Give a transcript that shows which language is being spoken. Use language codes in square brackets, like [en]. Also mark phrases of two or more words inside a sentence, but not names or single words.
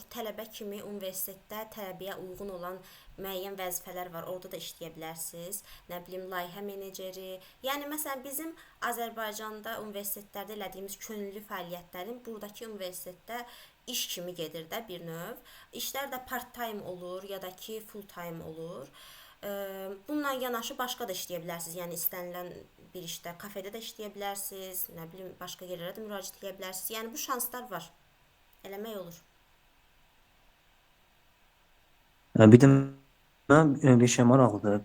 [az] Tələbə kimi universitetdə tələbəyə uyğun olan müəyyən vəzifələr var. Orada da işləyə bilərsiniz. Nə bilim, layihə meneceri. Yəni məsələn bizim Azərbaycanda universitetlərdə elədiyimiz könüllü fəaliyyətlərin buradakı universitetdə iş kimi gedir də bir növ. İşlər də part-time olur ya da ki full-time olur. Bununla yanaşı başqa da işləyə bilərsiniz. Yəni istənilən bir işdə, kafedə də işləyə bilərsiniz, nə bilim, başqa yerlərə də müraciət edə bilərsiniz. Yəni bu şanslar var. Eləmək olur. Bir də mənə bir şey maraqlıdır.